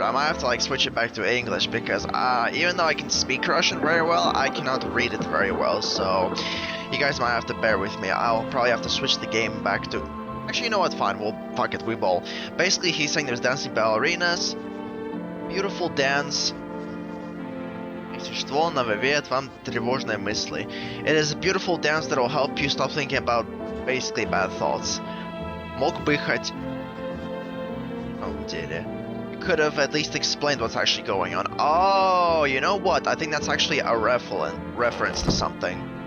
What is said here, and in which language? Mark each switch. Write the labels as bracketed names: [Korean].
[English] I might have to like switch it back to English because even though I can speak Russian very well, I cannot read it very well. So you guys might have to bear with me. I'll probably have to switch the game back to... Actually, you know what? Fine. Well, fuck it. We bowl. Basically, he's saying there's dancing ballerinas, beautiful dance. [Russian] Существо навевает вам тревожные мысли. [English] It is a beautiful dance that will help you stop thinking about basically bad thoughts. [Russian] Мог бы хоть... [English] You could have at least explained what's actually going on. Oh, you know what? I think that's actually a reference to something.